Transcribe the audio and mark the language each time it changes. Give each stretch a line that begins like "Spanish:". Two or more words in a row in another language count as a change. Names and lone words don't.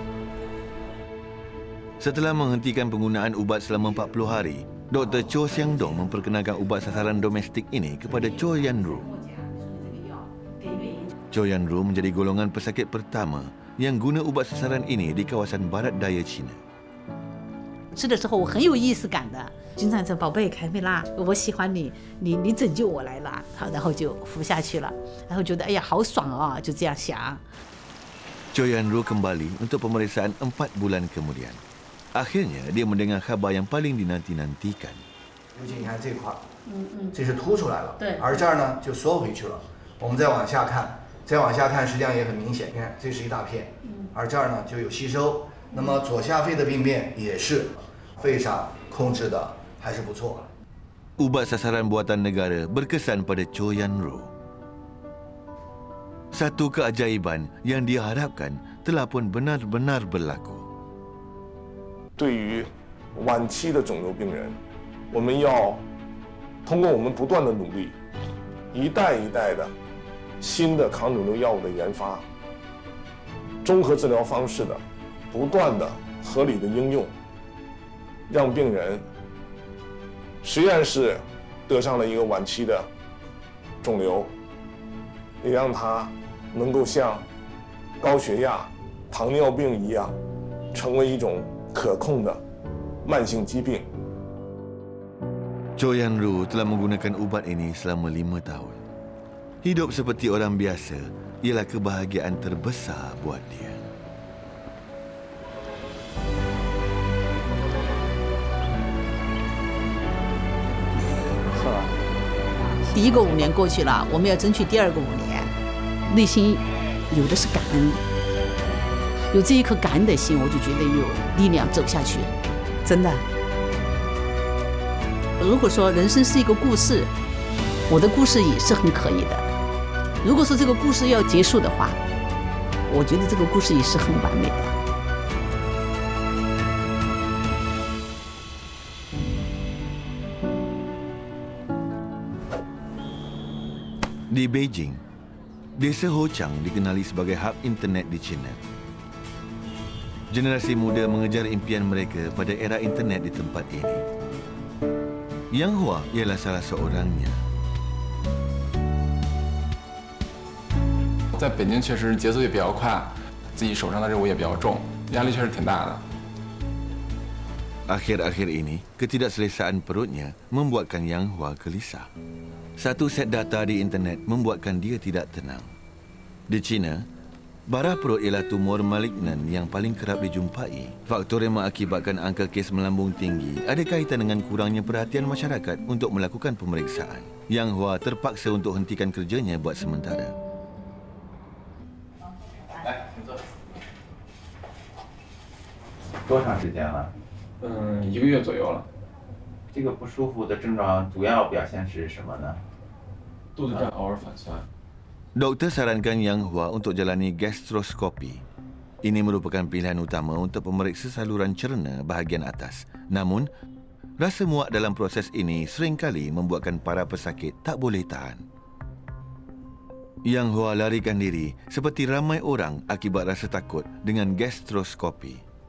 Malay: Setelah menghentikan penggunaan ubat selama 40 hari, Dr. Cho Siang Dong memperkenalkan ubat sasaran domestik ini kepada Cho Yan Ru. Cho Yan Ru menjadi golongan pesakit pertama yang guna ubat sasaran ini di kawasan barat daya China.
Chinese: 吃的时候我很有意思感的，经常说宝贝凯美拉，我喜欢你，你拯救我来了，好，然后就服下去了，然后觉得哎呀好爽啊，就这样想。
Malay: Cho Yan Ru kembali untuk pemeriksaan 4 bulan kemudian. Akhirnya dia mendengar khabar yang paling dinanti-nantikan.
Chinese: 尤其你看这块，这是凸出来了，对，而这儿呢就缩回去了。我们再往下看，实际上也很明显，你看这是一大片，而这儿呢就有吸收。那么左下肺的病变也是肺上控制的还是不错。
Malay: Ubat sasaran buatan negara berkesan pada Cho Yan Ru. Satu keajaiban yang dia harapkan telah pun benar-benar berlaku.
Chinese: 对于晚期的肿瘤病人，我们要通过我们不断的努力，一代一代的新的抗肿瘤药物的研发，综合治疗方式的。不断的合理的应用，让病人实验室得上了一个晚期的肿瘤，也让他能够像高血压、糖尿病一样，成为一种可控的慢性疾病。
Malay: Cho Yan Ru telah menggunakan ubat ini selama 5 tahun. Hidup seperti orang biasa ialah kebahagiaan terbesar buat dia.
Chinese: 第一个5年过去了，我们要争取第2个5年，内心有的是感恩，有这一颗感恩的心，我就觉得有力量走下去，真的。如果说人生是一个故事，我的故事也是很可以的。如果说这个故事要结束的话，我觉得这个故事也是很完美的。
Malay: Di Beijing, desa Hochang dikenali sebagai hub internet di China. Generasi muda mengejar impian mereka pada era internet di tempat ini. Yang Hua ialah salah seorangnya.
Chinese: 在北京确实节奏也比较快，自己手上的任务也比较重，压力确实挺大的。
Malay: Akhir-akhir ini, ketidakselesaan perutnya membuatkan Yang Hua gelisah. Satu set data di internet membuatkan dia tidak tenang. Di China, barah perut ialah tumor malignan yang paling kerap dijumpai. Faktor yang mengakibatkan angka kes melambung tinggi ada kaitan dengan kurangnya perhatian masyarakat untuk melakukan pemeriksaan. Yang Hua terpaksa untuk hentikan kerjanya buat sementara.
Chinese: 多长时间了？1个月左右了。这个不舒服的症状主要表现是什么呢？肚子胀，偶尔反酸。
Malay: Doktor sarankan Yang Hua untuk jalani gastroskopi. Ini merupakan pilihan utama untuk pemeriksa saluran cerna bahagian atas. Namun, rasa muak dalam proses ini seringkali membuatkan para pesakit tak boleh tahan. Yang Hua larikan diri seperti ramai orang akibat rasa takut dengan gastroskopi.